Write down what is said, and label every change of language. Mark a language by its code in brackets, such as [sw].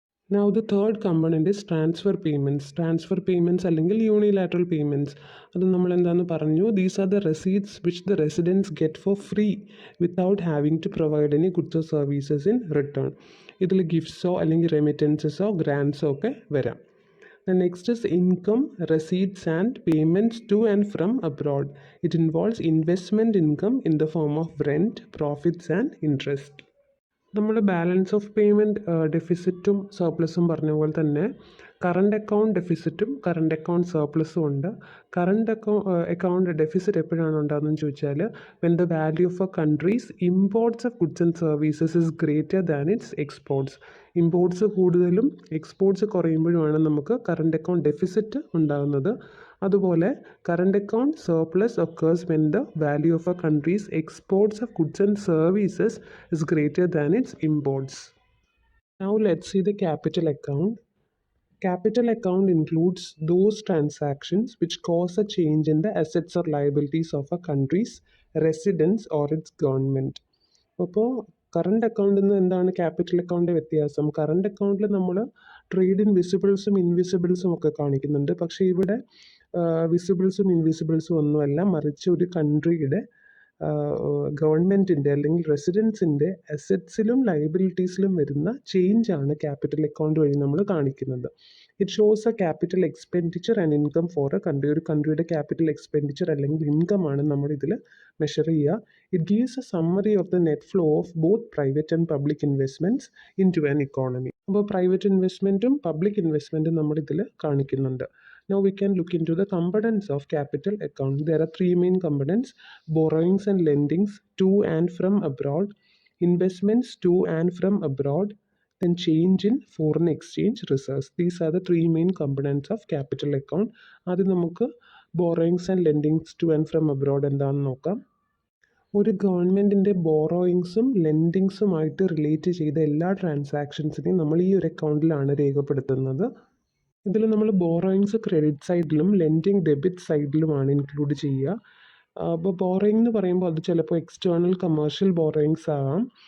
[en] Now the third component is transfer payments. Transfer payments [ml] അല്ലെങ്കിൽ [en] unilateral payments. [ml] അത് നമ്മൾ എന്താണെന്ന് പറഞ്ഞു. [en] These are the receipts which the residents get for free without having to provide any goods or services in return. [ml] ഇതിൽ ഗിഫ്റ്റ്സോ അല്ലെങ്കിൽ റെമിറ്റൻസസോ ഗ്രാൻസോ ഒക്കെ വരാം. [en] The next is income, receipts and payments to and from abroad. It involves investment income in the form of rent, profits and interest. [ml] നമ്മൾ balance of payment ഡെഫിസിറ്റും സർപ്ലസും പറഞ്ഞ പോലെ തന്നെ current account ഡെഫിസിറ്റും current account സർപ്ലസും ഉണ്ട്. Current account deficit എപ്പോഴാണ് ഉണ്ടാകുന്നതെന്ന് ചോദിച്ചാൽ [en] When the value of a country's imports of goods and services is greater than its exports. [ml] Imports കൂടുതലും exports കുറയുമ്പോഴുമാണ് നമുക്ക് current account deficit ഉണ്ടാകുന്നത്. [en] അതുപോലെ current account surplus occurs when the value of a country's exports of goods and services is greater than its imports. Now let's see the capital account. Capital account includes those transactions which cause a change in the assets or liabilities of a country's residents or its government. [ml] അപ്പോൾ current അക്കൗണ്ടിൽ നിന്ന് എന്താണ് capital അക്കൗണ്ടിൻ്റെ വ്യത്യാസം? Current അക്കൗണ്ടിൽ നമ്മൾ trade in വിസിബിൾസും ഇൻവിസിബിൾസും ഒക്കെ കാണിക്കുന്നുണ്ട്. പക്ഷേ ഇവിടെ വിസിബിൾസും ഇൻവിസിബിൾസും ഒന്നുമല്ല, മറിച്ച് ഒരു കൺട്രിയുടെ ഗവൺമെൻറ്റിൻ്റെ അല്ലെങ്കിൽ റെസിഡൻസിൻ്റെ അസറ്റ്സിലും ലയബിലിറ്റീസിലും വരുന്ന ചേഞ്ചാണ് ക്യാപിറ്റൽ അക്കൗണ്ട് വഴി നമ്മൾ കാണിക്കുന്നത്. [en] It shows a capital expenditure and income for a country. [ml] ഒരു കൺട്രിയുടെ ക്യാപിറ്റൽ എക്സ്പെൻഡിച്ചർ അല്ലെങ്കിൽ ഇൻകമാണ് നമ്മളിതിൽ മെഷർ ചെയ്യുക. [en] It gives a summary of the net flow of both private and public investments into an economy. [ml] അപ്പോൾ private ഇൻവെസ്റ്റ്മെൻറ്റും public ഇൻവെസ്റ്റ്മെൻറ്റും നമ്മളിതിൽ കാണിക്കുന്നുണ്ട്. [en] Now we can look into the components of capital account. There are 3 main components: borrowings and lendings to and from abroad, investments to and from abroad, then change in foreign exchange reserves. These are the 3 main components of capital account. [ml] ആദ്യം നമുക്ക് [en] borrowings and lendings to and from abroad [ml] എന്താണെന്ന് നോക്കാം. ഒരു ഗവൺമെൻറ്റിൻ്റെ ബോറോയിങ്സും ലെൻഡിങ്സുമായിട്ട് relate ചെയ്ത എല്ലാ ട്രാൻസാക്ഷൻസിനെയും നമ്മൾ ഈ ഒരു അക്കൗണ്ടിലാണ് രേഖപ്പെടുത്തുന്നത്. ഇതിൽ നമ്മൾ ബോറോയിങ്സ് ക്രെഡിറ്റ് സൈഡിലും ലെൻഡിങ് ഡെബിറ്റ് സൈഡിലുമാണ് ഇൻക്ലൂഡ് ചെയ്യുക. അപ്പോൾ ബോറോയിങ് എന്ന് പറയുമ്പോൾ അത് ചിലപ്പോൾ എക്സ്റ്റേണൽ കമേഴ്ഷ്യൽ ബോറോയിങ്സ് ആകാം.